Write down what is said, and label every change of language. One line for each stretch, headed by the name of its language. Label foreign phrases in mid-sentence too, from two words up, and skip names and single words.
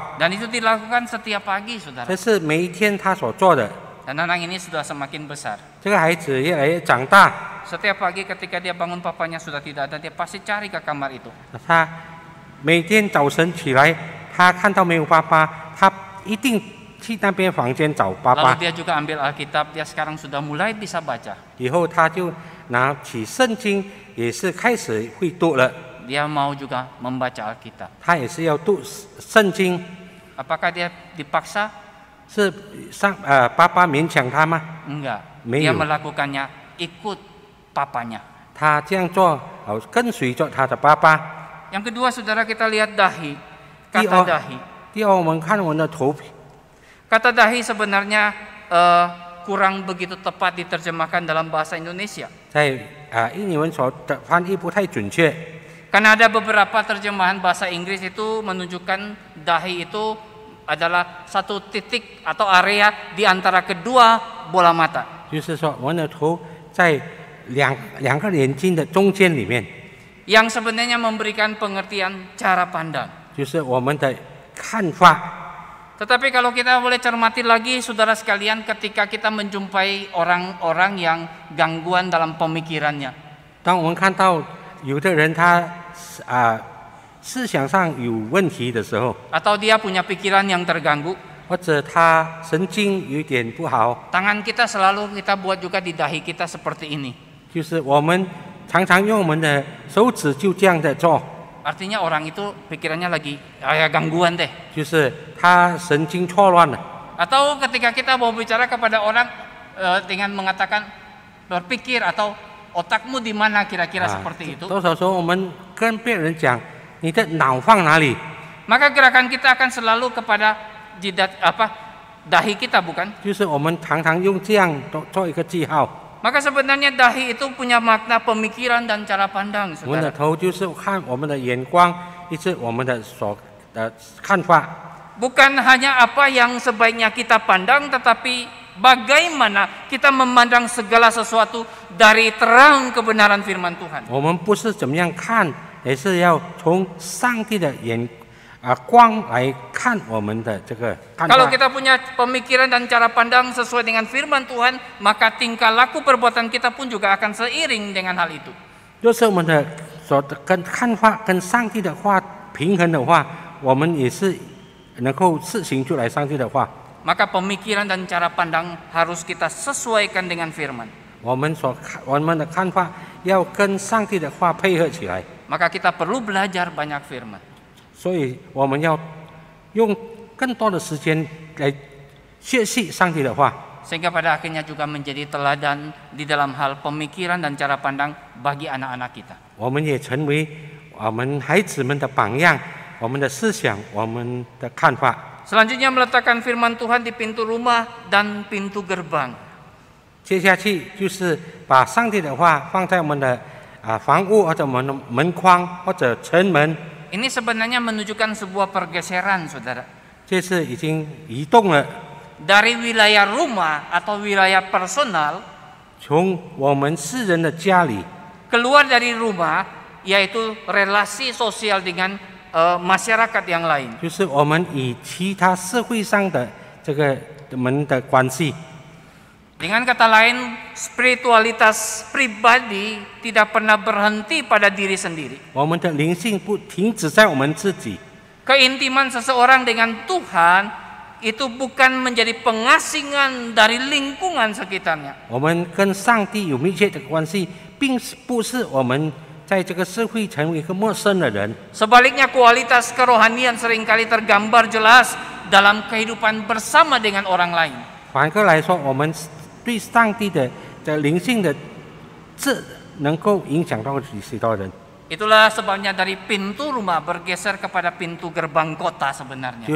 Indonesian: Dan itu dilakukan setiap pagi, saudara.
Chinese: 这是每一天他所做的。
Indonesian: Dan anak ini sudah semakin besar.
Chinese: 这个孩子越来越长大，
Indonesian: Setiap pagi ketika dia bangun papanya sudah tidak ada, dia pasti cari ke kamar itu.
Chinese: 他每天早晨起来，他看到没有爸爸，他一定去那边房间找爸
Indonesian: Lalu
Chinese: 爸。
Indonesian: dia juga ambil Alkitab, dia sekarang sudah mulai bisa baca.
Chinese: 以后他就拿起圣经，也是开始会读了。
Indonesian: Dia mau juga membaca Alkitab.
Chinese: 他也是要读圣经。
Indonesian: Apakah dia dipaksa?
Chinese: 是爸爸勉强他吗？
Indonesian: Enggak.
Chinese: 没
Indonesian: Dia
Chinese: 有，
Indonesian: melakukannya ikut papanya.
Chinese: 他这样做，跟随着他的爸爸。
Indonesian: Yang kedua, saudara, kita lihat dahi.
Chinese: 第
Indonesian: Kata
Chinese: 二
Indonesian: dahi.
Chinese: 第二，我们看我们的头皮。
Indonesian: Kata dahi sebenarnya kurang begitu tepat diterjemahkan dalam bahasa Indonesia.
Chinese: 在英文所的翻译不太准确，
Indonesian: Karena ada beberapa terjemahan bahasa Inggris itu menunjukkan dahi itu adalah satu titik atau area di antara kedua bola mata.
Chinese: 就是说我们的头在两个眼睛的中间里面，
Indonesian: Yang sebenarnya memberikan pengertian cara pandang.
Chinese: 就是我们的看法。
Indonesian: Tetapi kalau kita boleh cermati lagi, saudara sekalian, ketika kita menjumpai orang-orang yang gangguan dalam pemikirannya,
Chinese: 当我们看到有的人他思想上有问题的时候，
Indonesian: atau dia punya pikiran yang terganggu,
Chinese: 或者他神经有点不好，
Indonesian: tangan kita selalu kita buat juga di dahi kita seperti ini.
Chinese: 就是我们常常用我们的手指就这样的做，
Indonesian: Artinya orang itu pikirannya lagi gangguan deh.
Chinese: 就是他神经错乱了。
Indonesian: Atau ketika kita mau bicara kepada orang dengan mengatakan berpikir atau otakmu di mana kira-kira seperti itu,
Chinese: 多少时候我们跟别人讲你的脑放哪里，
Indonesian: maka gerakan kita akan selalu kepada jidat dahi kita, bukan?
Chinese: 就是我们常常用这样做一个记号。
Indonesian: Maka sebenarnya dahi itu punya makna pemikiran dan cara pandang,
Chinese: 我们的
Indonesian: saudara.
Chinese: 头就是看我们的眼光，一直我们的看法。
Indonesian: Bukan hanya apa yang sebaiknya kita pandang, tetapi bagaimana kita memandang segala sesuatu dari terang kebenaran firman Tuhan.
Chinese: 我们不是怎么样看，也是要从上帝的光来看我们的这个看
Indonesian: Kalau
Chinese: 法。
Indonesian: kita punya pemikiran dan cara pandang sesuai dengan firman Tuhan, maka tingkah laku perbuatan kita pun juga akan seiring dengan hal itu.
Chinese: 就是我们的跟看法跟上帝的话平衡的话，我们也是能够实行出来上帝的话。
Indonesian: Maka pemikiran dan cara pandang harus kita sesuaikan dengan firman.
Chinese: 我们的看法要跟上帝的话配合起来，
Indonesian: Maka kita perlu belajar banyak firman.
Chinese: 所以我们要用更多的时间来学习上帝的话，
Indonesian: Sehingga pada akhirnya juga menjadi teladan di dalam hal pemikiran dan cara pandang bagi anak-anak kita.
Chinese: 我们也成为我们孩子们的榜样，我们的思想，我们的看法。
Indonesian: Selanjutnya meletakkan firman Tuhan di pintu rumah dan pintu gerbang.
Chinese: 接下去就是把上帝的话放在我们的房屋或者我们的门框或者城门，
Indonesian: Ini sebenarnya menunjukkan sebuah pergeseran, saudara.
Chinese: 这是已经移动了，
Indonesian: Dari wilayah rumah atau wilayah personal
Chinese: 从我们世人的家里
Indonesian: keluar dari rumah, yaitu relasi sosial dengan masyarakat yang lain.
Chinese: 就是我们与其他社会上的这个门的关系。
Indonesian: Dengan kata lain, spiritualitas pribadi tidak pernah berhenti pada diri sendiri.
Chinese: 我们的灵性不停止在我们自己，
Indonesian: Keintiman seseorang dengan Tuhan itu bukan menjadi pengasingan dari lingkungan sekitarnya.
Chinese: 我们跟上帝有密切的关系，并不是我们在这个社会成为一个陌生的人。
Indonesian: Sebaliknya, kualitas kerohanian seringkali tergambar jelas dalam kehidupan bersama dengan orang lain.
Chinese: 反过来说，我们对上帝的灵性的能够影响到许多人。
Indonesian: Itulah sebabnya dari pintu rumah bergeser kepada pintu gerbang kota sebenarnya.